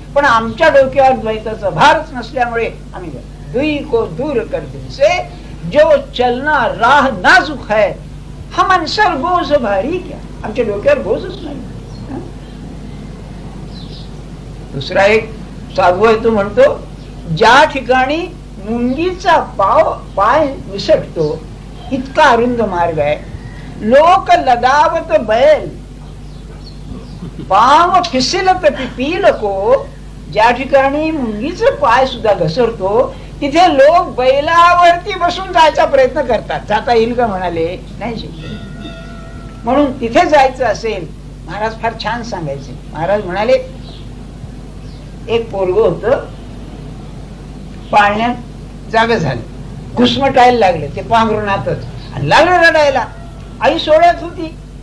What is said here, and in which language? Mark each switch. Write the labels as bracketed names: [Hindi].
[Marathi] पण आमच्या डोक्यावर द्वैताचा भारच नसल्यामुळे आम्ही [Hindi] दुई को दूर कर दिल से, जो चलना राह नाजूक है, हम अंसर बोझ भारी क्या. [Marathi] आमच्या डोक्यावर बोझच नाही. दुसरा एक साधू आहे, तो म्हणतो, ज्या ठिकाणी मुंगीचा पाय विसटतो इतका अरुंद मार्ग आहे. [Hindi] लोक लगावत बैल पाव फिसलत पिपील को. [Marathi] ज्या ठिकाणी मुंगीचा पाय सुद्धा घसरतो तिथे लोक बैलावरती बसून जायचा प्रयत्न करतात. जाता येईल का म्हणाले, नाही शिकले. म्हणून तिथे जायचं असेल, महाराज फार छान सांगायचे. महाराज म्हणाले, एक पोरग होत, पाळण्यात जागा झालं, घुसमटायला लागले, ते पांघरुणातच आणि लागले रडायला. आई सोळ्यात होती,